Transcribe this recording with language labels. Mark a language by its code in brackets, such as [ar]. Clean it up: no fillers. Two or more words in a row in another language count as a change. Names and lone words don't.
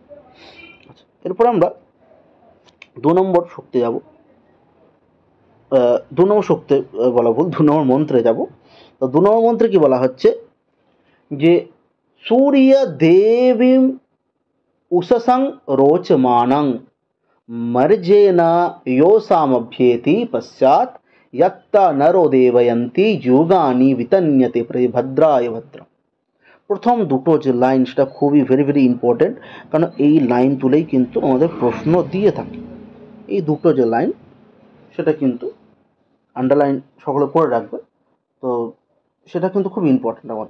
[bn] আচ্ছা, এরপর আমরা 2 নম্বর সূক্তে যাব। 2 নম্বর সূক্তে বলা ভুল, 2 নম্বর মন্ত্রে যাব। তো 2 নম্বর মন্ত্রে কি বলা হচ্ছে যে [sa] সূর্য দেবীম উষসং রোচমানং মর্জেনা योसामभ्येति पश्चात यत्ता नरो देवयन्ति যুগানি বিতন্যতে ভদ্রায় ভদ্রম। [bn] প্রথম দুটো যে লাইন সেটা খুবই [en] very important, [bn] কারণ এই লাইন তুলেই কিন্তু আমাদের প্রশ্ন দিয়ে থাকে। এই দুটো যে লাইন সেটা কিন্তু আন্ডারলাইন সকলে করে রাখবে, তো সেটা কিন্তু খুব ইম্পর্টেন্ট আমাদের।